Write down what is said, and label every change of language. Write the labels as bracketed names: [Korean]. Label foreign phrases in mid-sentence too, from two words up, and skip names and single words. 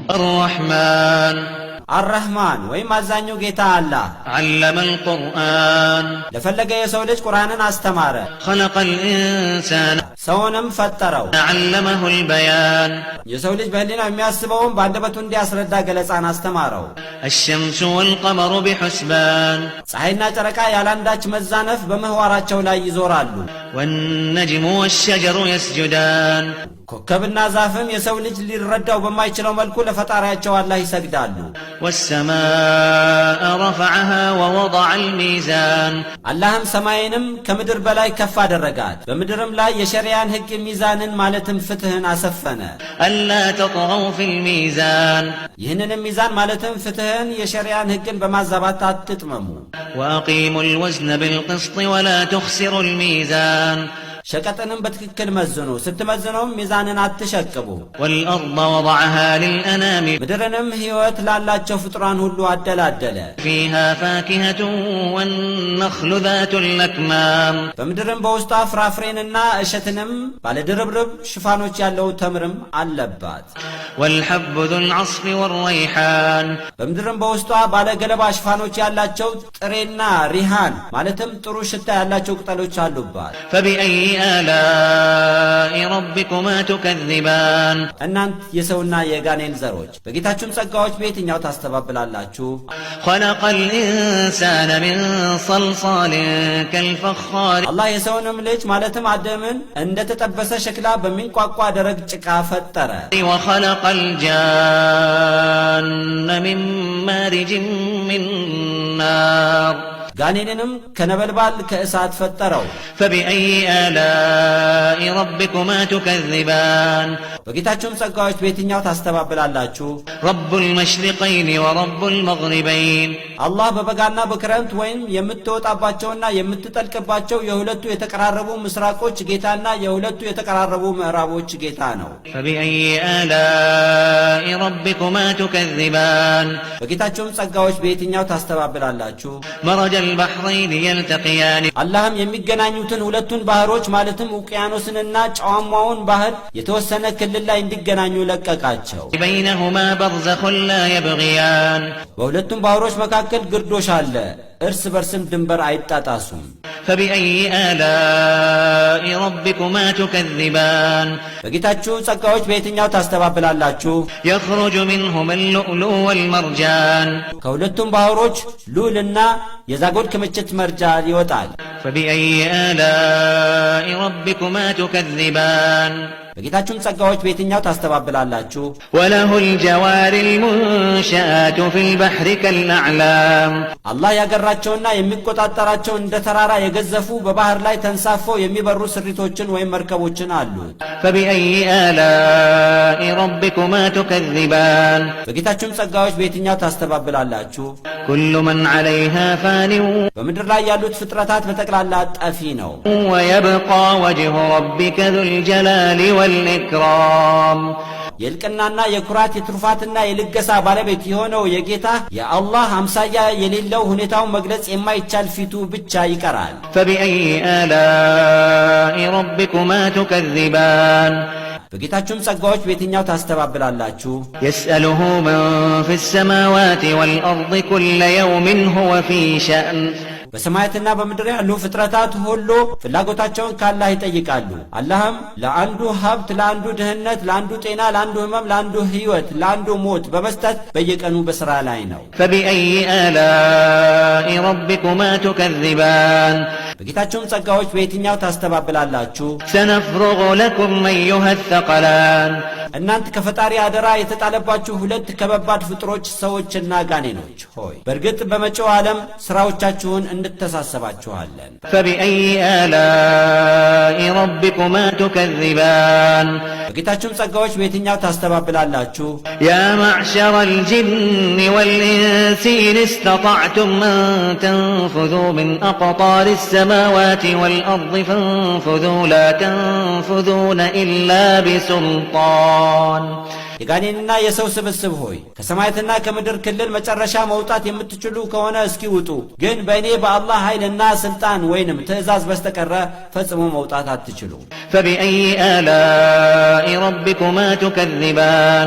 [Arabic] الرحمن [Amharic] الرحمن ወይም አዛኙ ጌታ አላህ [Arabic] علم القرآن [Amharic] ለፈለገ የሰው ልጅ ቁርአንን አስተማረ [Arabic] خلق الإنسان [Amharic] ሰውንም ፈጠረው [Arabic] علمه البيان [Amharic] የሰው ልጅ በህሊናው የሚያስበውን በአንደበቱ እንዲያስረዳ ገለጻን አስተማረው [Arabic] الشمس والقمر بحسبان [Amharic] ፀሐይና ጨረቃ ያላንዳች መዛነፍ በምህዋራቸው ላይ ይዞራሉ [Arabic] والنجم والشجر يسجدان [Amharic] ኮከብና ዛፍም የሰው ልጅ ሊረዳው በማይችለው መልኩ ለፈጣሪያቸው አላህ ይሰግዳሉ [Arabic] والسماء رفعها ووضع الميزان [Amharic] አላህም ሰማይንም ከምድር በላይ ከፍ አደረጋት በምድርም ላይ የሸሪዓን ህግ ሚዛንን ማለትም ፍትህን አሰፈነ [Arabic] ألا تطغوا في الميزان [Amharic] ይህንን ሚዛን ማለትም ፍትህን የሸሪዓን ህግን በማዛባት አትጥመሙ [Arabic] وأقيموا الوزن بالقسط ولا تخسروا الميزان [Amharic] ሸቀጥንም በትክክል መዝኑ ስትመዝኑም ሚዛንን አትሸቅቡ [Arabic] والأرض وضعها للأنام [Amharic] ምድርንም ህይወት ላላቸው ፍጥራን ሁሉ አደላደለ [Arabic] فيها فاكهة والنخل ذات الأكمام [Amharic] በምድርም በውስጧ ፍራፍሬንና እሸትንም ባለድርብርብ ሽፋኖች ያለው ተምርም አለባት [Arabic] والحب ذو العصف والريحان [Amharic] በምድርም በውስጧ ባለ ገለባ ሽፋኖች ያላቸው ጥሬና ሪሃን ማለትም ጥሩ ሽታ ያላቸው ቅጠሎች አሉባት [Arabic] فبأي آلاء ربكما تكذبان [Amharic] እናንት የሰውና የጋኔን ዘሮች በጌታችሁም ጸጋዎች በየትኛው ታስተባብላላችሁ [Arabic] خلق الإنسان من صلصال كالفخار [Amharic] አላህ የሰውንም ልጅ ማለትም አደምን እንደተጠበሰ ሸክላ በሚንቋቋ ደረቅ ጭቃ ፈጠረ [Arabic] وخلق الجان من مارج من نار [Amharic] ጋኔንንም ከነበልባል ከእሳት ፈጠረው [Arabic] فبأي آلاء ربكما تكذبان [Amharic] በጌታችሁም ጸጋዎች በየትኛው ታስተባብላላችሁ [Arabic] رب المشرقين ورب المغربين [Amharic] አላህ በበጋና በክረምት ወይም የምትወጣባቸውና የምትጠልቅባቸው የሁለቱ የተቀራረቡ ምስራቆች ጌታና የሁለቱ የተቀራረቡ ምዕራቦች ጌታ ነው [Arabic] فبأي آلاء ربكما تكذبان [Amharic] በጌታችሁም ጸጋዎች በየትኛው ታስተባብላላችሁ [Arabic] مرج البحرين يلتقيان [Amharic] አላህም የሚገናኙትን ሁለቱን ባህሮች ማለትም ውቅያኖስንና ጨዋማውን ባህር የተወሰነ ክልል ላይ እንዲገናኙ ለቀቃቸው [Arabic] بينهما برزخ لا يبغيان [Amharic] በሁለቱም ባህሮች መካከል ግርዶሽ አለ እርስ በርስም ድንበር አይጣጣሱም [Arabic] فبأي آلاء ربكما تكذبان [Amharic] በጌታችሁ ጸጋዎች በየትኛው ታስተባብላላችሁ [Arabic] يخرج منهما اللؤلؤ والمرجان [Amharic] ከሁለቱም ባህሮች ሉልና የዛጎል ክምችት መርጃ ይወጣል [Arabic] فبأي آلاء ربكما تكذبان [Amharic] በጌታችሁም ጸጋዎች በየትኛው ታስተባብላላችሁ [Arabic] وله الجوار المنشآت في البحر كالأعلام [Amharic] አላህ ያገራቸውና የሚቆጣጠራቸው እንደ ተራራ የገዘፉ በባህር ላይ ተንሳፈው የሚበሩ ስሪቶችን ወይም መርከቦችን አሉት [Arabic] فبأي آلاء ربكما تكذبان [Amharic] በጌታችሁም ጸጋዎች በየትኛው ታስተባብላላችሁ [Arabic] كل من عليها فان [Amharic] በምድር ላይ ያሉት ፍጥረታት በጠቅላላ ጠፊ ነው [Arabic] ويبقى وجه ربك ذو الجلال والإكرام [Amharic] የልቅናና የኩራት የትሩፋትና የልገሳ ባለቤት የሆነው የጌታ የአላህ አምሳያ የሌለው ሁኔታውን መግለጽ የማይቻል ፊቱ ብቻ ይቀራል [Arabic] فبأي آلاء ربكما تكذبان [Amharic] በጌታችሁም ጸጋዎች በየትኛው ታስተባብላላችሁ [Arabic] يسأله من في السماوات والأرض كل يوم هو في شأن [Amharic] በሰማያትና በምድር ያሉ ፍጥረታት ሁሉ ፍላጎታቸውን ካላህ ይጠይቃሉ አላህም ለአንዱ ሀብት ለአንዱ ድህነት ለአንዱ ጤና ለአንዱ ህመም ለአንዱ ህይወት ለአንዱ ሞት በመስጠት በየቀኑ በስራ ላይ ነው [Arabic] فبأي آلاء ربكما تكذبان [Amharic] በጌታችሁም ጸጋዎች በየትኛው ታስተባብላላችሁ [Arabic] سنفرغ لكم أيها الثقلان [Amharic] እናንተ ከፈጣሪ አደራ የተጣለባችሁ ሁለት ከበባድ ፍጥሮች ሰዎችና ጋኔኖች ሆይ በእርግጥ በመጪው ዓለም ስራዎቻችሁን እንተሳሰባችኋለን [Arabic] فبأي آلاء ربكما تكذبان [Amharic] በጌታችሁም ጸጋዎች በየትኛው ታስተባብላላችሁ [Arabic] يا معشر الجن والإنس إن استطعتم أن تنفذوا من أقطار السماوات والأرض فانفذوا لا تنفذون إلا بسلطان [Amharic] የጋኔንና የሰው ስብስብ ሆይ ከሰማያትና ከምድር ክልል መጨረሻ መውጣት የምትችሉ ከሆነ እስኪ ውጡ። ግን በእኔ በአላህ ኃይልና ስልጣን ወይንም ትእዛዝ በስተቀረ ፈጽሞ መውጣት አትችሉ። [Arabic] فبأي آلاء ربكما تكذبان